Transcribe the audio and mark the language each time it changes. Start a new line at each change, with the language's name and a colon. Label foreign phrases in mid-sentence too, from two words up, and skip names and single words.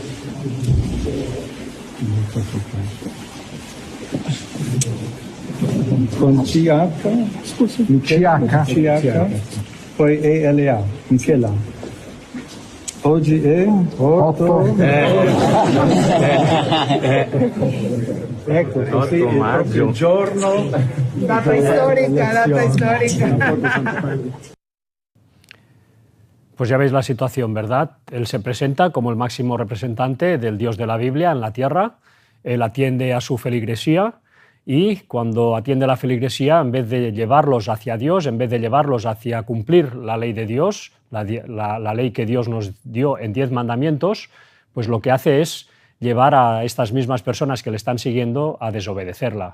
Italian: Con CH? CH. Poi ELA, Michela. Oggi è 8. Ecco, così è proprio il giorno.
Spanish: Data histórica. Pues ya veis la situación, ¿verdad? Él se presenta como el máximo representante del Dios de la Biblia en la tierra. Él atiende a su feligresía y cuando atiende a la feligresía, en vez de llevarlos hacia Dios, en vez de llevarlos hacia cumplir la ley de Dios, la ley que Dios nos dio en 10 mandamientos, pues lo que hace es llevar a estas mismas personas que le están siguiendo a desobedecerla.